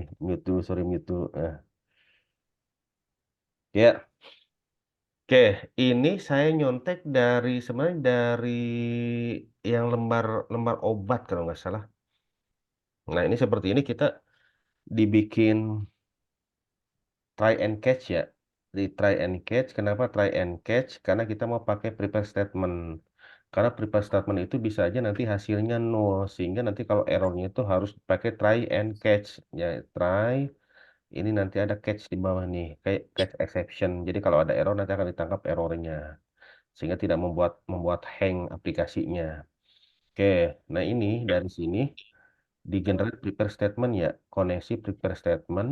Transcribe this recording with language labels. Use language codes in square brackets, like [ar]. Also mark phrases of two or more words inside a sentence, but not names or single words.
[id] Mute dulu, sorry mute dulu. Ya, oke. Ini saya nyontek dari sebenarnya dari yang lembar lembar obat kalau nggak salah. Nah, ini seperti ini kita dibikin [en] try and catch [id] ya. Di [en] try and catch, [id] kenapa [en] try and catch? [id] Karena kita mau pakai [en] prepare statement. [id] Karena [en] prepare statement [id] itu bisa aja nanti hasilnya nol, sehingga nanti kalau errornya itu harus pakai [en] try and catch. [id] Ya, try, ini nanti ada catch di bawah nih, kayak [en] catch exception. [id] Jadi kalau ada error nanti akan ditangkap errornya, sehingga tidak membuat membuat hang aplikasinya. Oke, nah ini dari sini di generate [en] prepare statement [id] ya, koneksi [en] prepare statement.